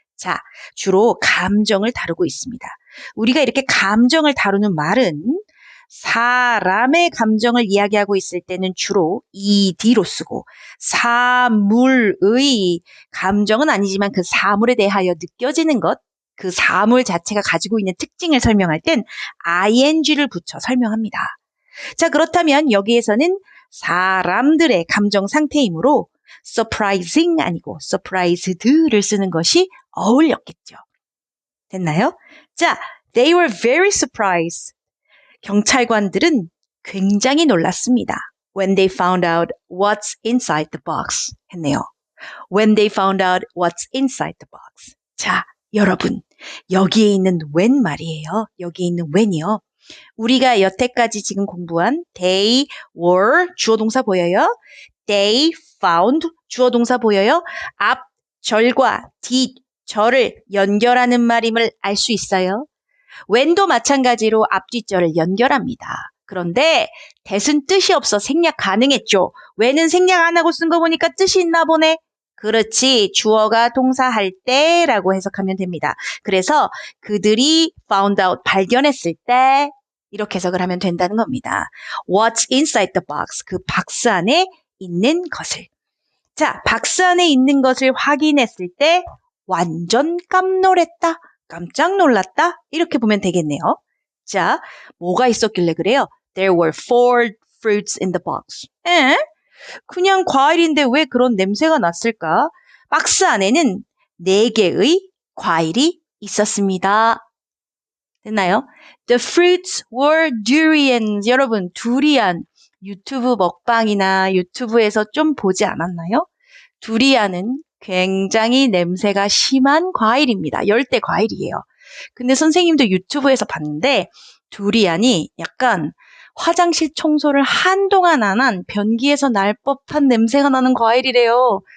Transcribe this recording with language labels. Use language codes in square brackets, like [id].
[ko] 자, 주로 감정을 다루고 있습니다. 우리가 이렇게 감정을 다루는 말은 사람의 감정을 이야기하고 있을 때는 주로 ed로 쓰고 사물의 감정은 아니지만 그 사물에 대하여 느껴지는 것, 그 사물 자체가 가지고 있는 특징을 설명할 땐 ing를 붙여 설명합니다. 자, 그렇다면 여기에서는 사람들의 감정 상태이므로 surprising 아니고 surprised를 쓰는 것이 어울렸겠죠. 됐나요? 자, [en] they were very surprised. [ko] 경찰관들은 굉장히 놀랐습니다. [en] When they found out what's inside the box [ko] 했네요. [en] When they found out what's inside the box. [ko] 자, 여러분, 여기에 있는 when 말이에요. 여기에 있는 when이요. 우리가 여태까지 지금 공부한 [en] they were [ko] 주어 동사 보여요? [en] they found [ko] 주어 동사 보여요? 앞 절과 뒷 절을 연결하는 말임을 알 수 있어요? when도 마찬가지로 앞뒤절을 연결합니다. 그런데 that은 뜻이 없어 생략 가능했죠. when은 생략 안 하고 쓴 거 보니까 뜻이 있나 보네. 그렇지. 주어가 동사할 때라고 해석하면 됩니다. 그래서 그들이 [en] found out [ko] 발견했을 때 이렇게 해석을 하면 된다는 겁니다. [en] What's inside the box? [ko] 그 박스 안에 있는 것을. 자, 박스 안에 있는 것을 확인했을 때 완전 깜놀했다. 깜짝 놀랐다? 이렇게 보면 되겠네요. 자, 뭐가 있었길래 그래요? [en] There were 4 fruits in the box. [ko] 그냥 과일인데 왜 그런 냄새가 났을까? 박스 안에는 4개의 과일이 있었습니다. 됐나요? [en] The fruits were durians. [ko] 여러분, 두리안 유튜브 먹방이나 유튜브에서 좀 보지 않았나요? 두리안은 굉장히 냄새가 심한 과일입니다. 열대 과일이에요. 근데 선생님도 유튜브에서 봤는데 두리안이 약간 화장실 청소를 한동안 안 한 변기에서 날 법한 냄새가 나는 과일이래요.